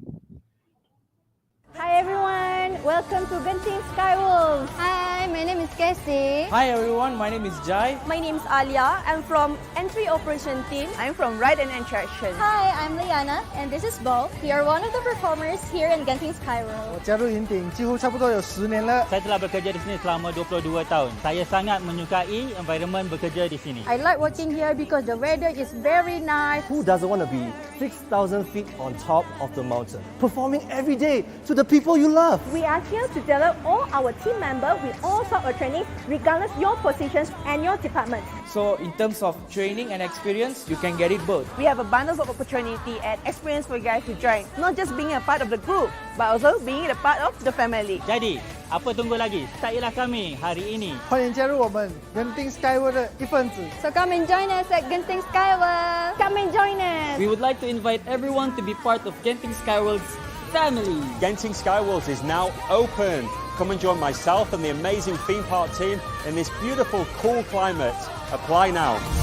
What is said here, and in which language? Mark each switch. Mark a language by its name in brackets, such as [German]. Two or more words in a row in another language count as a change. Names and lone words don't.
[English] Hi everyone, welcome to Genting Skywolves. Hi, my name is Cassie. Hi everyone, my name is Jai. My name is Alia. I'm from Entry Operation Team. I'm from Ride and Attraction. Hi, I'm Liana, and this is Bo. We are one of the performers here in Genting Skyworld. [Chinese] 我加入银鼎几乎差不多有10年了。 [Malay] Saya telah bekerja di sini selama 22 tahun. Saya sangat menyukai environment bekerja di sini. [English] I like working here because the weather is very nice. Who doesn't want to be 6,000 feet on top of the mountain, performing every day to the people you love? We are here to develop all our team members with all sorts of training, regardless your positions and your department. So in terms of training and experience, you can get it both. We have a bundle of opportunity and experience for you guys to join. Not just being a part of the group, but also being a part of the family. [Malay] Jadi, apa tunggu lagi? Sertailah kami hari ini. [Chinese] 欢迎加入我们Genting Skyward 的一份子。 [English] So come and join us at Genting Skyworld. Come and join us. We would like to invite everyone to be part of Genting Skyworld's family. Genting Skyworlds is now open. Come and join myself and the amazing theme park team in this beautiful, cool climate. Apply now.